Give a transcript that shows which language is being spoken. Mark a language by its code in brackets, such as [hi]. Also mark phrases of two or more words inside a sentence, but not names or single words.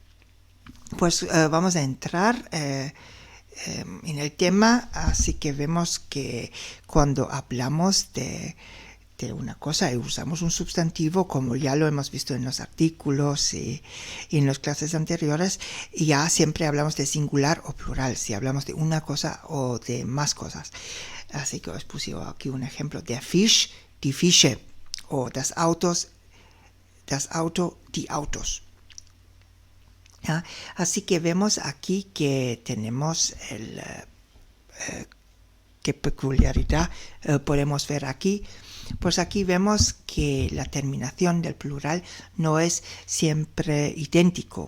[es] Pues vamos a entrar en el tema, así que vemos que cuando hablamos de una cosa y usamos un sustantivo, como ya lo hemos visto en los artículos y en las clases anteriores, ya siempre hablamos de singular o plural, si hablamos de una cosa o de más cosas. Así que os puse aquí un ejemplo: [de] der Fisch, die Fische, o das Auto, die Autos. [es] ¿Ya? Así que vemos aquí que tenemos qué peculiaridad podemos ver aquí. Pues aquí vemos que la terminación del plural no es siempre idéntico.